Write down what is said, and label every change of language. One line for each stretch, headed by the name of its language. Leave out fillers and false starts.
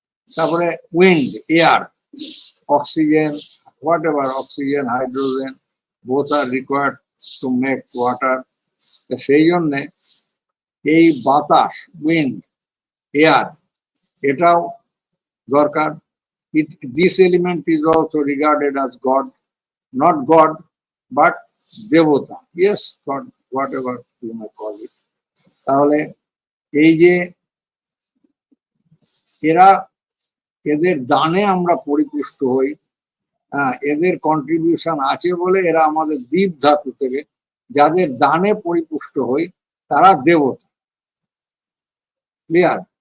English: তারপরে wind, air, oxygen, whatever, oxygen, hydrogen, both are required to make water.
Bangla: সেই জন্যে এই বাতাস, উইন্ড, এয়ার, এটাও দরকার।
English: This element is also regarded as God, not God, but দেবতা, yes, God, whatever you may call it.
Bangla: তাহলে এই যে এদের দানে আমরা পরিপুষ্ট হই, হ্যাঁ, এদের কন্ট্রিবিউশন আছে বলে এরা আমাদের দীপ ধাতু থেকে যাদের দানে পরিপুষ্ট হই তারা দেবতা। ক্লিয়ার?